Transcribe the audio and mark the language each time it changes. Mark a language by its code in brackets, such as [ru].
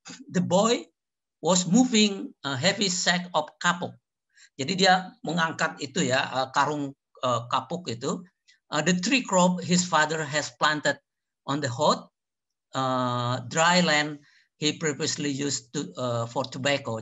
[en] The boy was moving a heavy sack of kapuk. [id] Jadi dia mengangkat itu ya karung kapuk itu. [en] The tree crop his father has planted on the hot, dry land he previously used for tobacco.